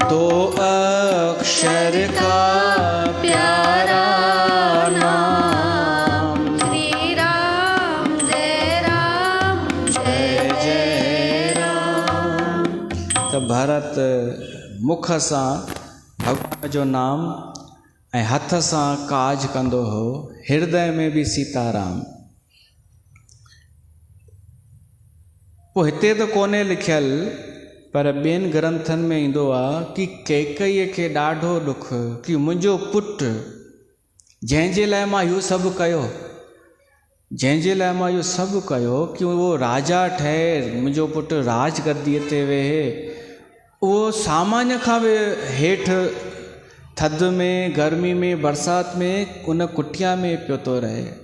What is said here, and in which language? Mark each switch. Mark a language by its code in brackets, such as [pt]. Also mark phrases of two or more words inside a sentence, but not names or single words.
[hi] दो अक्षर का प्यारा नाम, श्री राम जय जय राम। [sd] त भरत मुख सां भगवान जो नाम ऐं हथ सां काज कंदो हो, हृदय में बि सीताराम। पोइ हिते त कोन्हे लिखियल, पर ॿियनि ग्रंथनि में ईंदो आहे कि कैकईअ खे ॾाढो ॾुख कि मुंहिंजो पुटु जंहिंजे लाइ मां इहो सभु कयो, जंहिंजे लाइ मां इहो सभु कयो कि उहो राजा ठहे, मुंहिंजो पुटु राजगद्दीअ ते वेहे, उहो सामान्य खां बि हेठि थधि में, गर्मी में, बरसाति में उन कुटिया में पियो थो रहे।